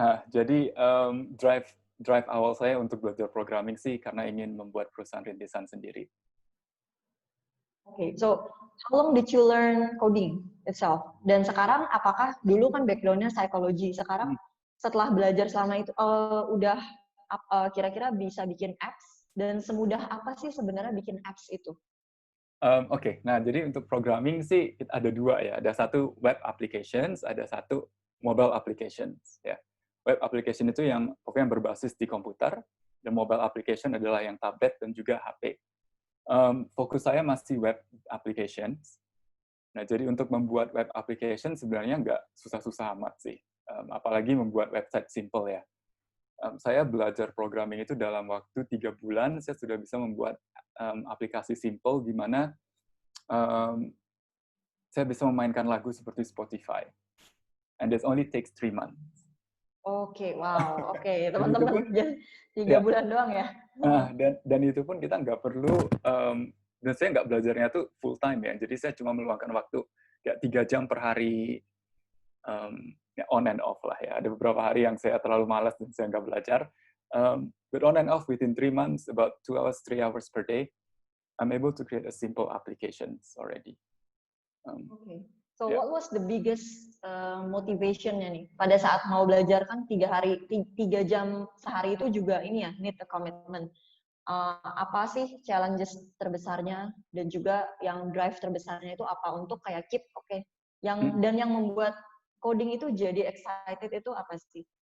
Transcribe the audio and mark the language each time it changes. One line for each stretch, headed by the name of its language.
Indonesian: jadi drive awal saya untuk belajar programming sih karena ingin membuat perusahaan rintisan sendiri.
English: Oke, so how long did you learn coding itself?
Indonesian: Dan sekarang apakah dulu kan background-nya psikologi, sekarang setelah belajar selama itu udah kira-kira bisa bikin apps, dan semudah apa sih sebenarnya bikin apps itu? Oke, nah jadi untuk programming sih ada dua ya, ada satu web applications, ada satu mobile applications ya. Web application itu yang pokoknya berbasis di komputer, dan mobile application adalah yang tablet dan juga HP. Fokus saya masih web applications. Nah, jadi untuk membuat web application sebenarnya nggak susah-susah amat sih. Apalagi membuat website simple ya. Saya belajar programming itu dalam waktu 3 bulan, saya sudah bisa membuat aplikasi simple di mana saya bisa memainkan lagu seperti Spotify.
English: And it only takes 3 months.
Indonesian: Oke, wow. Oke, teman-teman, 3 bulan doang ya? Nah, dan itu pun kita nggak perlu, dan saya nggak belajarnya tuh full time ya, jadi saya cuma meluangkan waktu kayak 3 jam per hari, ya on and off lah ya. Ada beberapa hari yang saya terlalu malas dan saya nggak belajar,
English: but on and off within 3 months, about 2 hours, 3 hours per day, I'm able to create a simple applications already. Okay. So what was the biggest motivation-nya
Indonesian: nih? Pada saat mau belajar kan 3 jam sehari itu juga ini ya,
English: need a commitment.
Indonesian: Apa sih challenges terbesarnya dan juga yang drive terbesarnya itu apa untuk kayak keep dan yang membuat coding itu jadi excited itu apa sih?